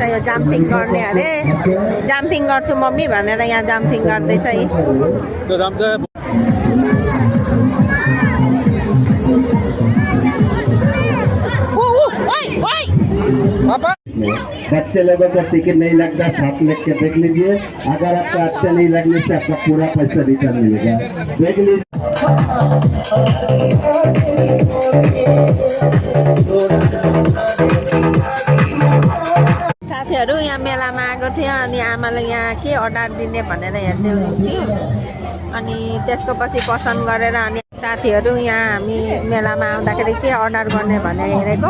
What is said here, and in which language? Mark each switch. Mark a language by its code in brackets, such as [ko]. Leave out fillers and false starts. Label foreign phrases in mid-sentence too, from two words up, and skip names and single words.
[ne] यो जम्पिङ गर्ने अरे। जम्पिङ गर्छु मम्मी भनेर यहाँ जम्पिङ गर्दैछ है। [hi] बच्चे लोगों को टिकट नहीं लगता, साथ लेके देख लीजिए। अगर आपका अच्छा नहीं लगने से आपका पूरा पैसा रिटर्न मिलेगा। देख लीजिए। [ne] साथीहरू यहाँ मेलामा आएको थियो अनि आमाले यहाँ के अर्डर दिने भनेर हेर्दै हुनुहुन्थ्यो। अनि त्यसको पछि पसन्द गरेर अनि साथीहरू यहाँ हामी मेलामा आउँदाखेरि के अर्डर गर्ने भनेर हेरेको।